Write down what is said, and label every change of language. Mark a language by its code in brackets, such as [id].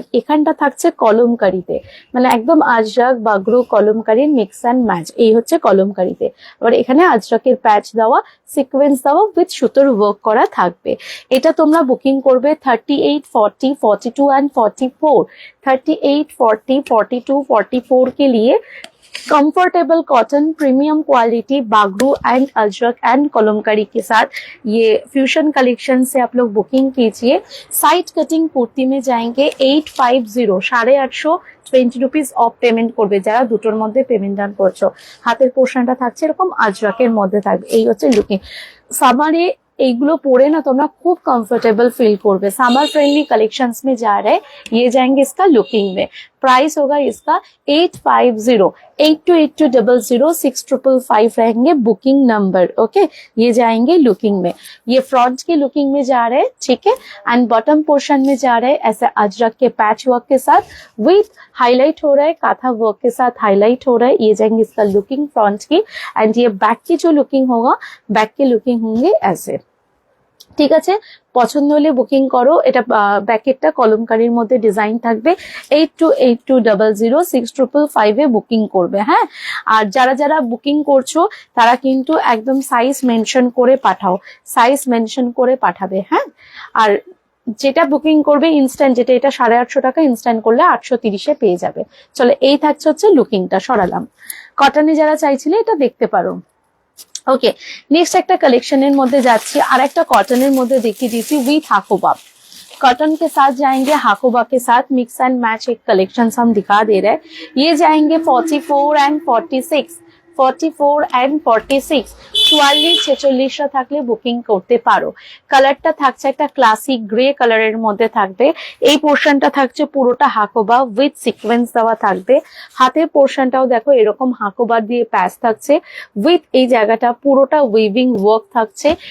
[bn] আর এখানটা থাকছে কলমকারিতে, মানে একদম Ajrak Bagru কলমকারির mix and match. এই হচ্ছে কলমকারিতে, আবার এখানে আজরাকের প্যাচ দেওয়া, সিকোয়েন্স দেওয়া উইথ সুতোর ওয়ার্ক করা থাকবে। এটা তোমরা বুকিং করবে 38, 40, 42 एंड 44। [hi] 38, 40, 42, 44 के लिए comfortable cotton premium quality Bagru and Ajrak and Kalamkari के साथ ये फ्यूजन कलेक्शन से आप लोग बुकिंग कीजिए। साइड कटिंग कुर्ती में जाएंगे [bn] 850, 850, 20 रुपीज অফ পেমেন্ট করবে যারা দুটোর মধ্যে পেমেন্ট ডান করছো। হাতের পোর্শনটা থাকছে এরকম আজরাকের মধ্যে থাকবে। এই হচ্ছে লুকিং। সামারে এইগুলো পরে না তোমরা খুব कंफर्टेबल फील করবে। [hi] समर फ्रेंडली कलेक्शंस में जा रहे, ये जाएंगे इसका लुकिंग में। प्राइस होगा इसका 850, 828200, 6555 रहेंगे बुकिंग नंबर। ओके, ये जाएंगे लुकिंग में। ये फ्रंट की लुकिंग में जा रहे हैं, ठीक है। एंड बॉटम पोर्शन में जा रहे हैं ऐसे अजरक के पैच वर्क के साथ विथ हाईलाइट हो रहा है, काथा वर्क के साथ हाईलाइट हो रहा है। ये जाएंगे इसका लुकिंग फ्रंट की। एंड ये बैक की जो लुकिंग होगा, बैक की लुकिंग होंगे ऐसे। [bn] ঠিক আছে, পছন্দ হলে বুকিং করো। এটা ব্যাকেটটা কলমকারির মধ্যে ডিজাইন থাকবে। 828200, 6555 এ বুকিং করবে। হ্যাঁ, আর যারা যারা বুকিং করছো তারা কিন্তু একদম সাইজ মেনশন করে পাঠাও, সাইজ মেনশন করে পাঠাবে। হ্যাঁ, আর যেটা বুকিং করবে ইনস্ট্যান্ট, যেটা এটা 850 টাকা, ইনস্ট্যান্ট করলে 830 এ পেয়ে যাবে। চলো, এই থাকছে হচ্ছে লুকিংটা, সরালাম। কটনে যারা চাইছিলে এটা দেখতে পারো। ओके, नेक्स्ट একটা কালেকশনের মধ্যে যাচ্ছি, আর একটা কটনের মধ্যে দেখিয়ে দিচ্ছি উইথ হাকোবা। [hi] कॉटन के साथ जाएंगे, हाकोबा के साथ मिक्स एंड मैच एक कलेक्शन हम दिखा दे रहे हैं। ये जाएंगे 44 एंड 46, [bn] 44 and 46 44-46 থাকলে বুকিং করতে পারো। কালারটা থাকছে একটা ক্লাসিক গ্রে কালারের মধ্যে থাকবে। এই পোর্শনটা থাকছে পুরোটা হাকোবা উইথ সিকোয়েন্স দেওয়া থাকবে। হাতের পোর্শনটাও দেখো এরকম হাকোবা দিয়ে প্যাচ থাকছে উইথ এই জায়গাটা পুরোটা উইভিং ওয়ার্ক থাকছে।